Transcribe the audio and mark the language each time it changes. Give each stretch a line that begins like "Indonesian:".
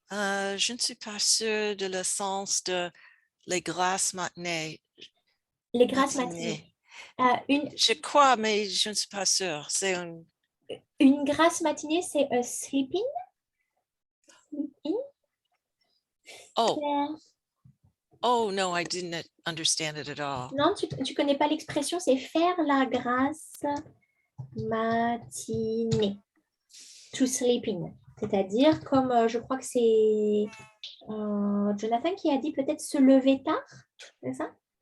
French: Je ne suis pas sûre de le sens de les grasses matinées. Les grasses matinées. Je crois, mais je ne suis pas sûre. C'est une grasse matinée, c'est
English: a sleeping. Oh. Oh, no, I didn't understand it at all.
French: Non, tu connais pas l'expression, c'est faire la grasse matinée.
English: To sleeping.
French: C'est-à-dire, comme je crois que c'est Jonathan qui a dit peut-être se lever tard, c'est ça?